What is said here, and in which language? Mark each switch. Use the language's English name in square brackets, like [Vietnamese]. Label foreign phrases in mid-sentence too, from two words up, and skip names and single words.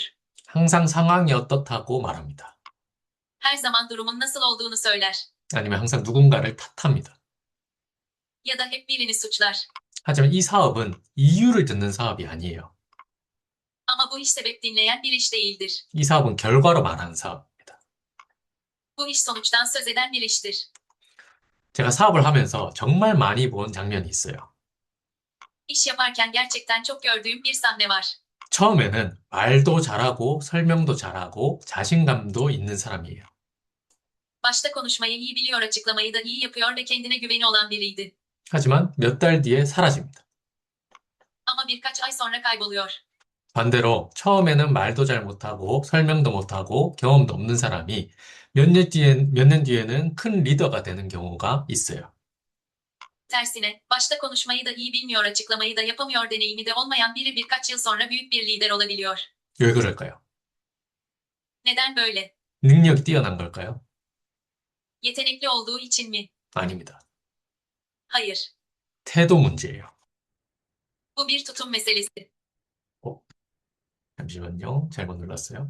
[Korean] 항상 상황이 어떻다고 말합니다. [Turkish] Her zaman durumun nasıl olduğunu söyler. [Korean] 아니면 항상 누군가를 탓합니다. [Turkish] Ya da hep birini suçlar. [Korean] 하지만 이 사업은 이유를 듣는 사업이 아니에요. [Turkish] Ama bu iş sebep dinleyen bir iş değildir. [Korean] 이 사업은 결과로 말하는 사업입니다. [Turkish] Bu iş sonuçtan söz eden bir iştir. [Korean] 제가 사업을 하면서 정말 많이 본 장면이 있어요. [Turkish] İş yaparken gerçekten çok gördüğüm bir sahne var. [Korean] 처음에는 말도 잘하고 설명도 잘하고 자신감도 있는 사람이에요. [Turkish] Başta konuşmayı iyi biliyor, açıklamayı da iyi yapıyor ve kendine güveni olan biriydi. [Korean] 하지만 몇 달 뒤에 사라집니다. [Turkish] Ama birkaç ay sonra kayboluyor. [Korean] 반대로 처음에는 말도 잘 못하고 설명도 못하고 경험도 없는 사람이 몇 년 뒤에는 큰 리더가 되는 경우가 있어요. [Turkish] Tersine, başta konuşmayı da iyi bilmiyor, açıklamayı da yapamıyor, deneyimi de olmayan biri birkaç yıl sonra büyük bir lider olabiliyor. [Korean] 왜 그럴까요? [Turkish] Neden böyle? [Korean] 능력이 뛰어난 걸까요? [Turkish] Yetenekli olduğu için mi? [Korean] 아닙니다. [Turkish] Hayır. [Korean] 태도 문제예요. [Turkish] Bu bir tutum meselesi. [Korean] 잠시만요. 잘못 눌렀어요.